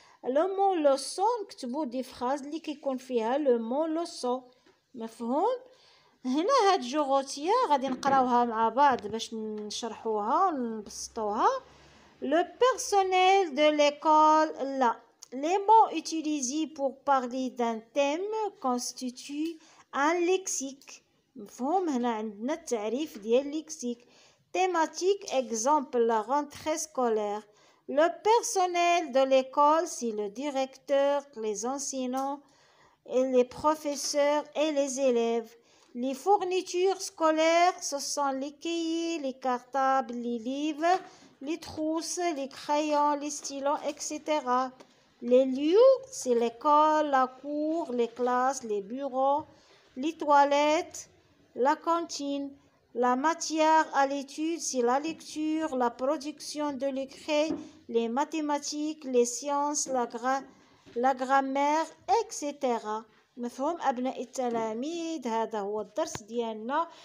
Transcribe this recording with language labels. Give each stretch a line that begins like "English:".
French: Le mot leçon
Arabic: نكتبو دي
French: phrases
Arabic: اللي كيكون فيها
French: le mot leçon.
Arabic: مفهوم؟ هنا هاد جوغوتيا غادي نقراوها مع بعض باش نشرحوها ونبسطوها.
French: Le personnel de l'école là. Les mots utilisés pour parler d'un thème constituent un lexique.
Arabic: مفهوم؟ هنا عندنا التعريف ديال lexique.
French: Thématique, exemple, la rentrée scolaire. Le personnel de l'école, c'est le directeur, les enseignants, et les professeurs et les élèves. Les fournitures scolaires, ce sont les cahiers, les cartables, les livres, les trousses, les crayons, les stylos, etc. Les lieux, c'est l'école, la cour, les classes, les bureaux, les toilettes, la cantine. La matière à l'étude, c'est la lecture, la production de l'écrit, les mathématiques, les sciences, la grammaire, etc.
Arabic: مفهوم أبناء التلاميذ؟ هذا هو الدرس ديالنا.